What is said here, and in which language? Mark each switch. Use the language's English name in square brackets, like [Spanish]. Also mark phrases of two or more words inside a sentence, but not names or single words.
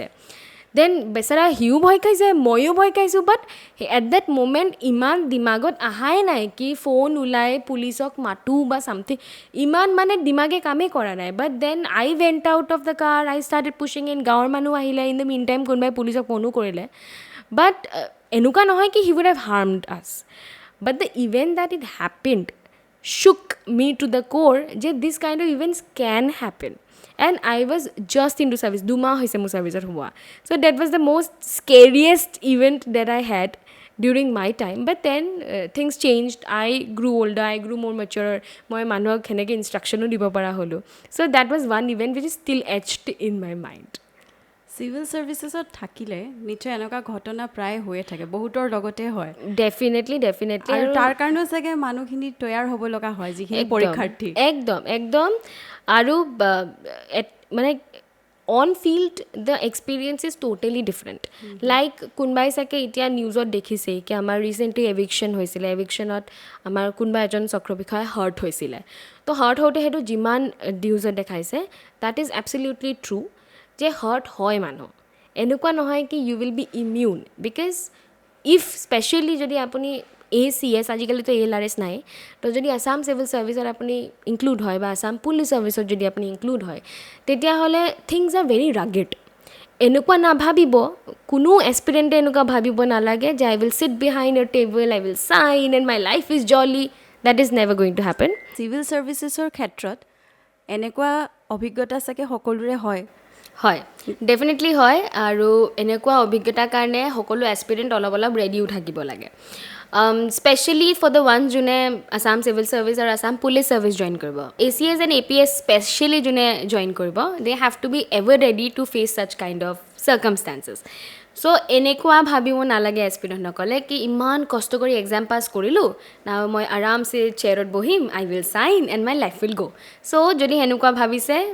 [Assamese] দেন বেচেৰা সিও ভয় খাইছে, ময়ো ভয় খাইছোঁ, [English] but at that moment [Assamese] ইমান দিমাগত অহাই নাই কি ফোন ওলাই পুলিচক মাতোঁ বা ছামথিং, ইমান মানে দিমাগে কামেই কৰা নাই. [English] But then I went out of the car, I started pushing in, [Assamese] গাঁৱৰ মানুহ আহিলে, [English] in the mean time [Assamese] কোনোবাই পুলিচক ফোনো কৰিলে. [English] বাট [Assamese] এনেকুৱা নহয় কি [English] he would have harmed us, but the event that it happened shook me to the core যে this kind of events can happen. And I was just into service. [Assamese] 2 মাহ হৈছে মোৰ ছাৰ্ভিচত হোৱা. [English] So that was the most scariest event that I had during my time. But then things changed. I grew older. I grew more mature. [Assamese] মই মানুহক সেনেকৈ ইনষ্ট্ৰাকশ্যনো দিব পৰা হ'লোঁ. [English] So that was one event which is still etched in my mind. civil servicesত [Assamese] থাকিলে নিশ্চয় এনেকুৱা ঘটনা প্ৰায় হৈয়ে থাকে, বহুতৰ লগতে হয়. ডেফিনেটলি আৰু তাৰ কাৰণেও চাগে মানুহখিনি তৈয়াৰ হ'ব লগা হয় যিখিনি পৰীক্ষাৰ্থী. একদম আৰু মানে [English] on field the experience is totally different. [Assamese] লাইক কোনোবাই চাগে এতিয়া নিউজত দেখিছেই কি আমাৰ ৰিচেণ্টলি এভিকশ্যন হৈছিলে, এভিকশ্যনত আমাৰ কোনোবা এজন চক্ৰ বিষয়া হাৰ্ট হৈছিলে. তো হাৰ্ট হওঁতে সেইটো যিমান নিউজত দেখাইছে [English] that is absolutely true [Assamese] যে হাৰ্ট হয় মানুহ, এনেকুৱা নহয় কি [English] you will be immune. because if specially [Assamese] যদি আপুনি ACS, আজিকালিতো ALRS নাই, তো যদি আছাম চিভিল ছাৰ্ভিচত আপুনি ইনক্লুড হয় বা আছাম পুলিচ ছাৰ্ভিচত যদি আপুনি ইনক্লুড হয়, তেতিয়াহ'লে [English] things are very rugged. [Assamese] এনেকুৱা নাভাবিব, কোনো এক্সপিৰিয়েণ্টে এনেকুৱা ভাবিব নালাগে যে [English] I will sit behind a table, I will sign and my life is jolly. That is never going to happen. civil servicesৰ [Assamese] ক্ষেত্ৰত এনেকুৱা অভিজ্ঞতা চাগে সকলোৰে হয়, হয় ডেফিনেটলি হয় আৰু এনেকুৱা অভিজ্ঞতাৰ কাৰণে সকলো এছপিৰেণ্ট অলপ অলপ ৰেডিও থাকিব লাগে [English] specially for the one [Assamese] যোনে আছাম চিভিল ছাৰ্ভিচ আৰু আছাম পুলিচ ছাৰ্ভিচ জইন কৰিব ACS এণ্ড APS স্পেচিয়েলি যোনে জইন কৰিব [English] they have to be ever ready to face such kind of circumstances [Assamese] চ' এনেকুৱা ভাবিব নালাগে এছপিৰেণ্টসকলে কি ইমান কষ্ট কৰি [English] exam pass [Assamese] কৰিলোঁ নাও মই আৰামছে চেয়াৰত বহিম [English] I will sign and my life will go' [Assamese] চ' যদি সেনেকুৱা ভাবিছে